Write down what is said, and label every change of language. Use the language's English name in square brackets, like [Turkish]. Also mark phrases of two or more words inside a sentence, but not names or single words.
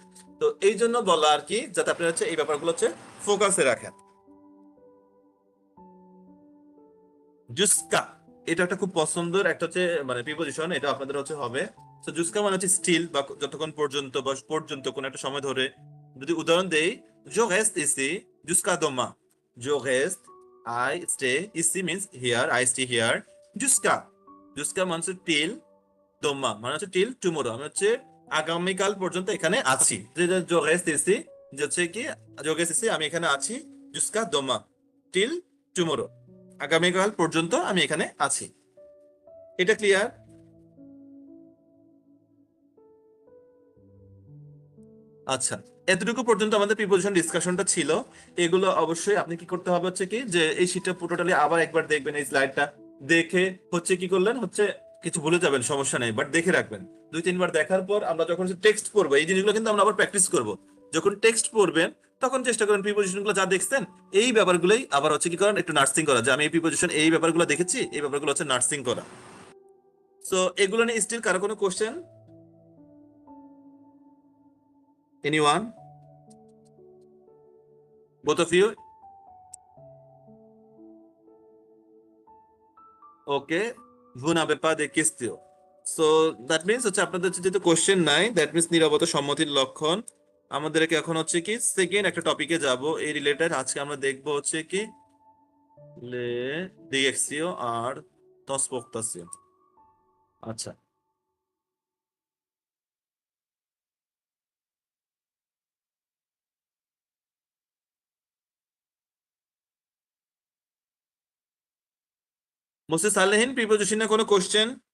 [Bangla] তো এই জন্য বলা আর কি, যাতে আপনি হচ্ছে এই ব্যাপারগুলো হচ্ছে ফোকাসে রাখেন। জুস্কা, এটা একটা খুব পছন্দের একটা হচ্ছে মানে প্রিপোজিশন, এটা আপনাদের হচ্ছে হবে। তো জুস্কা মানে হচ্ছে স্টিল বা যতক্ষণ পর্যন্ত বা পর্যন্ত কোন একটা সময় ধরে। যদি উদাহরণ দেই, [French] je reste ici jusqu'à demain. Je reste, [English] I stay, ici means here, I stay here, [French] jusqu'à, jusqu'à [Bangla] মানে হচ্ছে till, demain মানে হচ্ছে [English] till tomorrow, [Bangla] আমি হচ্ছে আগামীকাল পর্যন্ত এখানে আছি। [French] je reste ici, [Bangla] যে হচ্ছে কি [French] je reste ici, [Bangla] আমি এখানে আছি, [French] jusqu'à demain, [English] till tomorrow, [Bangla] আগামীকাল পর্যন্ত আমি এখানে আছি। এটা ক্লিয়ার? আচ্ছা, এতটুকু পর্যন্ত আমাদের প্রিপোজিশন ডিসকাশনটা ছিল। এগুলো অবশ্যই আপনি কি করতে হবে হচ্ছে কি যে এই শীটটা পুরোটালি আবার একবার দেখবেন, এই স্লাইডটা দেখে হচ্ছে কি করলেন হচ্ছে কিছু ভুলে যাবেন সমস্যা নেই, বাট দেখে রাখবেন। 2-3 বার দেখার পর আমরা যখন টেক্সট পড়বো এই জিনিসগুলো কিন্তু আমরা আবার প্র্যাকটিস করব। যখন টেক্সট পড়বেন তখন চেষ্টা করেন প্রিপোজিশন গুলো যা দেখছেন এই ব্যাপারগুলোই আবার হচ্ছে কি করেন একটু নার্সিং করা, যে আমি এই প্রিপোজিশন এই ব্যাপারগুলো দেখেছি, এই ব্যাপারগুলো হচ্ছে নার্সিং করা। সো এগুলো নিয়ে স্টিল কারো কোনো কোশ্চেন? এনিওয়ান? [English] both of you? [Bangla] ওকে, [French] vous n'avez pas de question. [English] so that means [Bangla] হচ্ছে আপনাদের হচ্ছে যেহেতু কোশ্চেন নাই, [English] that means [Bangla] নীরবতা সম্মতির লক্ষণ। আমাদেরকে এখন হচ্ছে কি সেকেন্ড একটা টপিকে যাব এই রিলেটেড। আজকে আমরা দেখবো হচ্ছে কি লে ডিএক্সিও আর তসপোক্তাসিও। আচ্ছা, মোসে সালেহিন প্রিপোজিশনে কোনো কোশ্চেন?